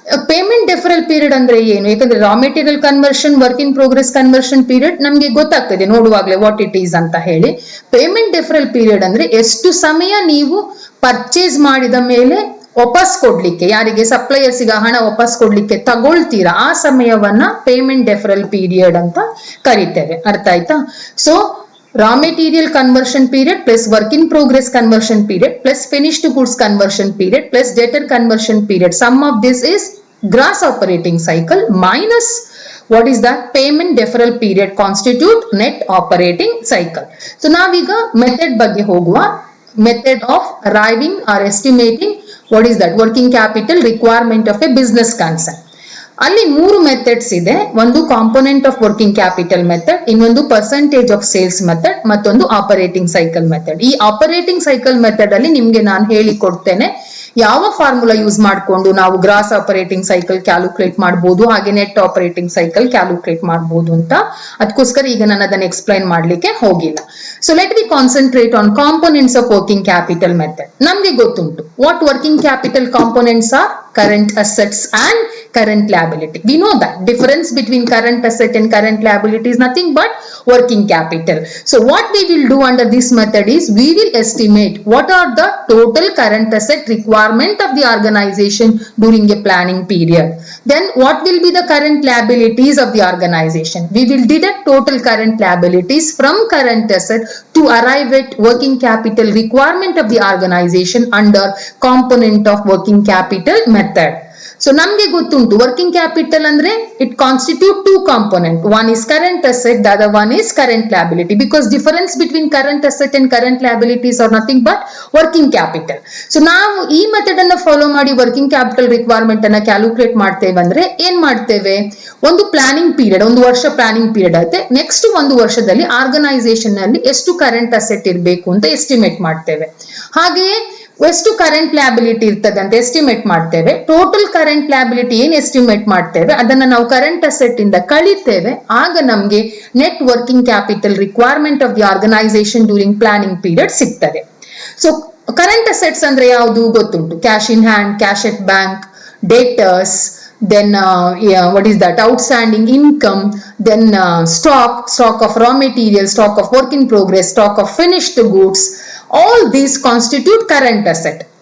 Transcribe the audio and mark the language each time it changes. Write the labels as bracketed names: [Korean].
[Kannada] Payment ಡೆಫರಲ್ period ಅಂದ್ರೆ ಏನು, ಯಾಕಂದ್ರೆ raw material conversion, work in progress conversion period ನಮ್ಗೆ ಗೊತ್ತಾಗ್ತದೆ ನೋಡುವಾಗ್ಲೇ [English] what it is [Kannada] ಅಂತ ಹೇಳಿ. ಪೇಮೆಂಟ್ ಡೆಫರಲ್ ಪೀರಿಯಡ್ ಅಂದ್ರೆ ಎಷ್ಟು ಸಮಯ ನೀವು ಪರ್ಚೇಸ್ ಮಾಡಿದ ಮೇಲೆ ವಾಪಸ್ ಕೊಡ್ಲಿಕ್ಕೆ, ಯಾರಿಗೆ ಸಪ್ಲೈಯರ್ಸ್ಗೆ ಹಣ ವಾಪಸ್ ಕೊಡ್ಲಿಕ್ಕೆ ತಗೊಳ್ತೀರಾ, ಆ ಸಮಯವನ್ನ ಪೇಮೆಂಟ್ ಡೆಫರಲ್ ಪೀರಿಯಡ್ ಅಂತ ಕರಿತೇವೆ. ಅರ್ಥ ಆಯ್ತಾ? [English] So raw material conversion period plus work in progress conversion period plus finished goods conversion period plus debtor conversion period, sum of this is gross operating cycle minus what is that payment deferral period constitute net operating cycle. So naviga method [Kannada] ಬಗ್ಗೆ ಹೋಗುವ. [English] Method of arriving or estimating what is that working capital requirement of a business concern. [Kannada] ಅಲ್ಲಿ 3 methods ಇದೆ. ಒಂದು component of working capital method, ಇನ್ನೊಂದು percentage of sales method, ಮತ್ತೊಂದು operating cycle method. ಈ operating cycle method ಅಲ್ಲಿ ನಿಮ್ಗೆ ನಾನು ಹೇಳಿಕೊಡ್ತೇನೆ ಯಾವ ಫಾರ್ಮುಲಾ ಯೂಸ್ ಮಾಡಿಕೊಂಡು ನಾವು ಗ್ರಾಸ್ ಆಪರೇಟಿಂಗ್ ಸೈಕಲ್ ಕ್ಯಾಲ್ಕುಲೇಟ್ ಮಾಡಬಹುದು, ಹಾಗೆ ನೆಟ್ ಆಪರೇಟಿಂಗ್ ಸೈಕಲ್ ಕ್ಯಾಲ್ಕುಲೇಟ್ ಮಾಡಬಹುದು ಅಂತ. ಅದಕ್ಕೋಸ್ಕರ ಈಗ ನಾನು ಅದನ್ನ ಎಕ್ಸ್ಪ್ಲೈನ್ ಮಾಡ್ಲಿಕ್ಕೆ ಹೋಗಿಲ್ಲ. [English] So let we concentrate on components of working capital method. [Kannada] ನಮ್ಗೆ ಗೊತ್ತುಂಟು [English] What working capital components are. Current assets and current liability. We know that difference between current asset and current liability is nothing but working capital. So what we will do under this method is we will estimate what are the total current asset requirement of the organization during a planning period. Then what will be the current liabilities of the organization. We will deduct total current liabilities from current asset to arrive at working capital requirement of the organization under component of working capital method. [Kannada] So ನಮ್ಗೆ ಗೊತ್ತುಂಟು working capital ಅಂದ್ರೆ [English] It constitute 2 component. One is current asset, the other one is current liability. Because difference between current asset and current liabilities are nothing but working capital. [Kannada] So ನಾವು ಈ method ಅನ್ನ follow ಮಾಡಿ working capital requirement ಅನ್ನ calculate ಮಾಡ್ತೇವೆ. ಅಂದ್ರೆ ಏನ್ ಮಾಡ್ತೇವೆ, ಒಂದು ಪ್ಲಾನಿಂಗ್ ಪೀರಿಯಡ್, 1 ವರ್ಷ ಪ್ಲಾನಿಂಗ್ ಪೀರಿಯಡ್ ಆಗುತ್ತೆ. ನೆಕ್ಸ್ಟ್ 1 ವರ್ಷದಲ್ಲಿ ಆರ್ಗನೈಸೇಷನ್ ನಲ್ಲಿ ಎಷ್ಟು ಕರೆಂಟ್ ಅಸೆಟ್ ಇರಬೇಕು ಅಂತ ಎಸ್ಟಿಮೇಟ್ ಮಾಡ್ತೇವೆ. ಹಾಗೆಯೇ ಎಷ್ಟು ಕರೆಂಟ್ ಲ್ಯಾಬಿಲಿಟಿ ಇರ್ತದೆ ಅಂತ ಎಸ್ಟಿಮೇಟ್ ಮಾಡ್ತೇವೆ. ಟೋಟಲ್ ಕರೆಂಟ್ ಲ್ಯಾಬಿಲಿಟಿ ಏನ್ ಎಸ್ಟಿಮೇಟ್ ಮಾಡ್ತೇವೆ ಅದನ್ನ ನಾವು ಕರೆಂಟ್ ಅಸೆಟ್ ಇಂದ ಕಳಿತೇವೆ. ಆಗ ನಮ್ಗೆ net working capital requirement [English] of the organisation during planning period [Kannada] ಸಿಗ್ತದೆ. [English] so current assets [Kannada] ಅಂದ್ರೆ ಯಾವುದು ಗೊತ್ತುಂಟು, [English] Cash in hand, cash at bank, debtors, then what is that, outstanding income, then stock of raw material, stock of work in progress, stock of finished goods, all these constitute current asset.